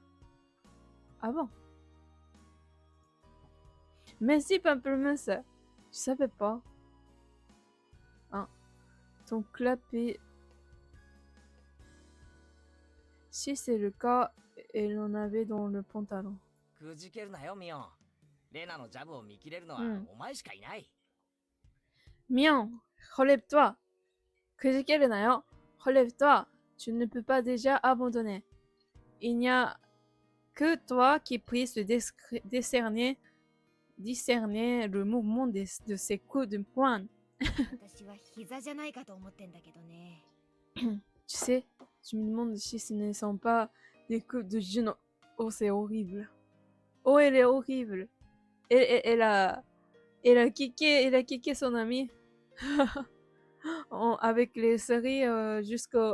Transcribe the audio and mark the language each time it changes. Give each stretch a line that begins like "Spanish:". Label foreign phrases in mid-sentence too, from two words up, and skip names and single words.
French: Ah bon? Merci Pamplemousse. Je savais pas. Ah. Ton clapet... Si c'est le cas, elle en avait dans le pantalon.
Japanese: くじけるなよミオン。レナのジャブを見切れるのはお前しかいない。
French: Mion, relève-toi.
Japanese: くじけるなよ.
French: Relève-toi. Tu ne peux pas déjà abandonner. Il n'y a que toi qui puisse discerner le mouvement de ses coups de poing.
Japanese: 私は膝じゃないかと思ってんだけどね。
French: Tu sais, tu me demandes si ce ne sont pas des coups de genoux. Oh, c'est horrible. Oh, elle est horrible. Elle a kické son ami avec les séries jusqu'au...